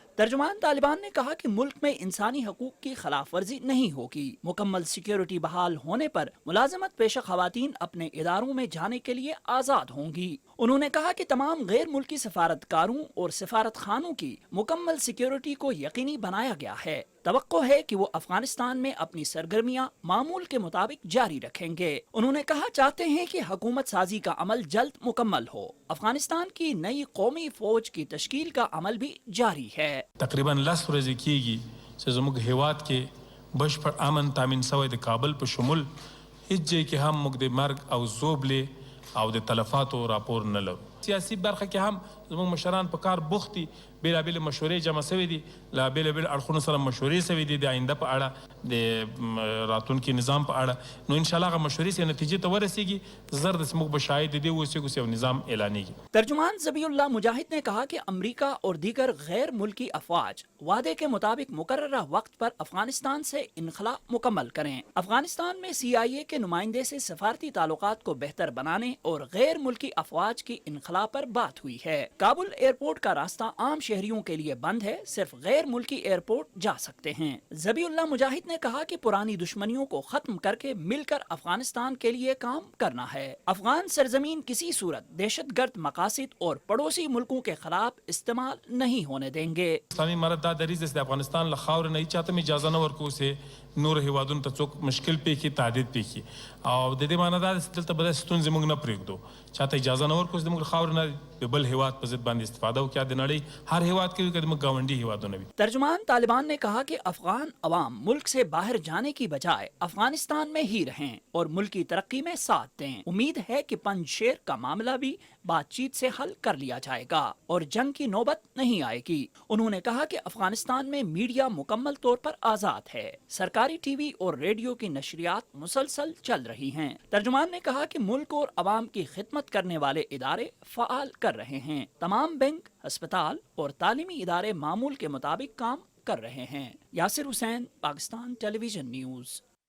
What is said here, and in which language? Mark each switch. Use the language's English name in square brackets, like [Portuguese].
[Urdu] ترجمان طالبان نے کہا کہ ملک میں انسانی حقوق کی خلاف ورزی نہیں ہوگی۔ مکمل سیکیورٹی بحال ہونے پر ملازمت پیشہ خواتین اپنے اداروں میں جانے کے لیے آزاد ہوں گی۔ انہوں نے کہا کہ تمام غیر ملکی سفارتکاروں اور سفارت خانوں کی مکمل سیکیورٹی کو یقینی بنایا گیا ہے۔ توقع ہے کہ وہ افغانستان میں اپنی سرگرمیاں معمول کے مطابق جاری رکھیں گے۔ انہوں نے کہا چاہتے ہیں کہ حکومت سازی کا عمل جلد مکمل ہو۔ افغانستان کی نئی قومی فوج کی تشکیل کا عمل بھی جاری ہے۔ [Pashto] تقریباً 10 ورځې کېږي چې زموږ هیواد کې بشپړ امن تامین شوی د کابل په شمول هیڅ ځای کې هم موږ د مرګ او زوبلې او د تلفاتو راپور نه لرو۔ سیاسي برخه کې هم زموږ مشران په کار بوخت دي، بېلابېلې مشورې جمع شوي دي، له بېلابېلو اړخونو سره مشورې شوي دي د آینده په اړه، د راتلونکي نظام په اړه، نو انشاءالله هغه مشورې چې نتیجې ته ورسېږي زر داسې موږ به شاهد د دې اوسېږو چې یو نظام اعلانېږي۔ [Urdu] ترجمان ذبیح اللہ مجاہد نے کہا کہ امریکہ اور دیگر غیر ملکی افواج وعدے کے مطابق مقررہ وقت پر افغانستان سے انخلا مکمل کریں۔ افغانستان میں سی آئی اے کے نمائندے سے سفارتی تعلقات کو بہتر بنانے اور غیر ملکی افواج کی انخلا پر بات ہوئی ہے۔ کابل ایئرپورٹ کا راستہ عام شہریوں کے لیے بند ہے، صرف غیر ملکی ایئرپورٹ جا سکتے ہیں۔ ذبیح اللہ مجاہد نے کہا کہ پرانی دشمنیوں کو ختم کر کے مل کر افغانستان کے لیے کام کرنا ہے۔ افغان سرزمین کسی صورت دہشت گرد مقاصد اور پڑوسی ملکوں کے خلاف استعمال نہیں ہونے دیں گے۔ [Pashto] اسلامي امارت دا دریځ دی چې د افغانستان له خاورې نه هیچا ته هم اجازه نه ورکوو چې نورو هیوادونو ته څوک مشکل پېښي، تعدید پېښي، او د دې معنی دا ده چې دلته به داسې ستونزې موږ نه پرېږدو، چاته اجازه نه ورکوو چې زموږ له خاورې نه د بل هیواد په ضد باندې استفاده وکړي، د نړۍ هر هیواد کې وي که زموږ ګاونډي هیوادونه وي۔ [Urdu] ترجمان طالبان نے کہا کہ افغان عوام ملک سے باہر جانے کی بجائے افغانستان میں ہی رہیں اور ملک کی ترقی میں ساتھ دیں۔ امید ہے کہ پنج شیر کا معاملہ بھی بات چیت سے حل کر لیا جائے گا اور جنگ کی نوبت نہیں آئے گی۔ انہوں نے کہا کہ افغانستان میں میڈیا مکمل طور پر آزاد ہے، سرکاری ٹی وی اور ریڈیو کی نشریات مسلسل چل رہی ہیں۔ ترجمان نے کہا کہ ملک اور عوام کی خدمت کرنے والے ادارے فعال کر رہے ہیں، تمام بینک، ہسپتال اور تعلیمی ادارے معمول کے مطابق کام کر رہے ہیں۔ یاسر حسین، پاکستان ٹیلی ویژن نیوز۔